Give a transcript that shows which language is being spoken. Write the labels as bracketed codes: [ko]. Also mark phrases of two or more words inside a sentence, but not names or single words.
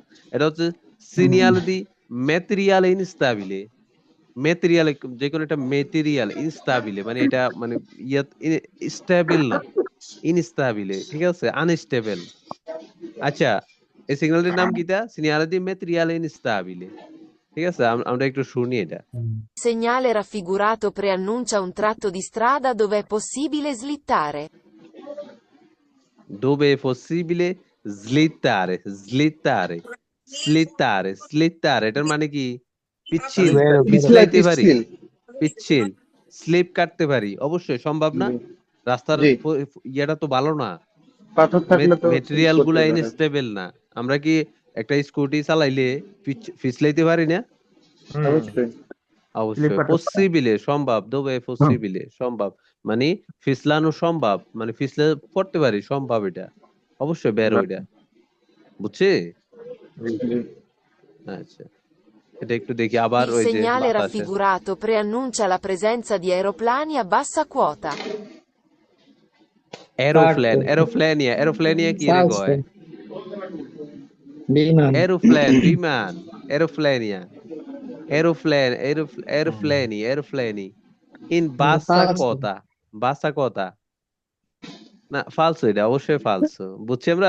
[bn] এটা হচ্ছে [it] segnale di materiale instabile, [bn] ম্যাটেরিয়াল, যে কোনো একটা [it] materiale instabile, [bn] মানে এটা মানে ইয়া স্টেবল না, ইনস্টাবিলে, ঠিক আছে, আনস্টেবল। আচ্ছা, এই সিগন্যালটির নাম কিটা? [it] segnale di materiale instabile. [bn] ঠিক আছে, আমরা একটু শুনি এটা। [it] Il segnale raffigurato preannuncia un tratto di strada dove è possibile slittare. Dove è possibile slittare, slittare, slittare, slittare, [bn] এটার মানে কি? পিচ্ছিল, পিছলাই পিছলাইতে পারি, পিচ্ছিল। পিচ্ছিল, স্লিপ কাটতে পারি, অবশ্যই সম্ভব না। জি রাস্তার জি, ইয়েটা তো ভালো না, পাথর থাকলে তো স্লিপ মেটেরিয়াল করতে গুলা পারে। ইনস্টেবল না। আমরা কি একটা স্কুটি চালাইলে পিছলাইতে পারি না? অবশ্যই। অবশ্যই। পসিবিলে সম্ভব, [it] dove possibile [bn] সম্ভব, মানে ফিসলানো সম্ভব, মানে ফিসলে পড়তে পারি, সম্ভব, এটা অবশ্যই বের ওইটা, বুঝছি? জি। আচ্ছা, এটা একটু দেখি আবার, [it] Il [bn] ওই যে [it] segnale [bn] বাতাসে [it] raffigurato preannuncia la presenza di aeroplani a bassa quota. [bn] এরোপ্লেন, এরোপ্লেনিয়া, এরোপ্লেনিয়া কি রে কয়? বিমান। এরোপ্লেন, বিমান, এরোপ্লেনিয়া, এরোপ্লেন, এরোপ্লেনি, [it] aeroplani in bassa quota, bassa quota [bn] না, ফালসো, এটা অবশ্যই ফালসো, বুঝছি আমরা।